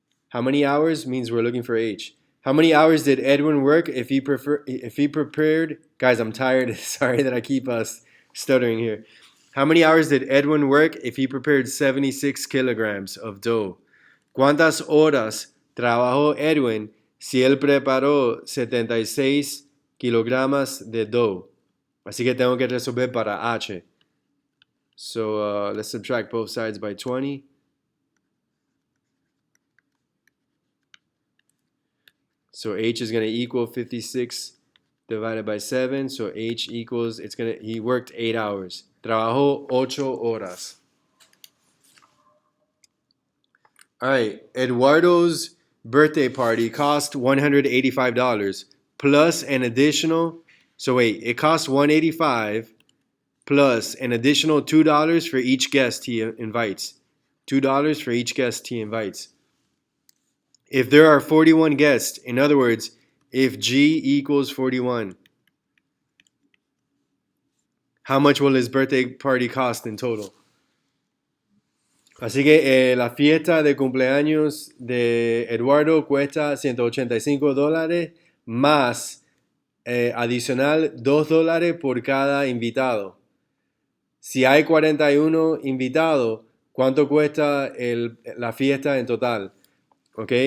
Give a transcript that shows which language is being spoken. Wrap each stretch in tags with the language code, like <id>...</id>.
<en>How many hours means we're looking for H. How many hours did Edwin work if he prepared? Guys, I'm tired. Sorry that I keep stuttering here. How many hours did Edwin work if he prepared 76 kilograms of dough?</en> <es>¿Cuántas horas trabajó Edwin si él preparó 76 kilogramos de dough? Así que tengo que resolver para H.</es> <en>So let's subtract both sides by 20. So H is going to equal 56 divided by 7. So H equals, he worked 8 hours. Trabajó 8 horas. All right, Eduardo's birthday party cost $185 plus an additional, so wait, it cost $185 plus an additional $2 for each guest he invites. $2 for each guest he invites. If there are 41 guests, in other words, if G equals 41, how much will his birthday party cost in total?</en> <es>Así que la fiesta de cumpleaños de Eduardo cuesta $185 más adicional $2 por cada invitado. Si hay 41 invitados, ¿cuánto cuesta la fiesta en total? ¿Ok?</es>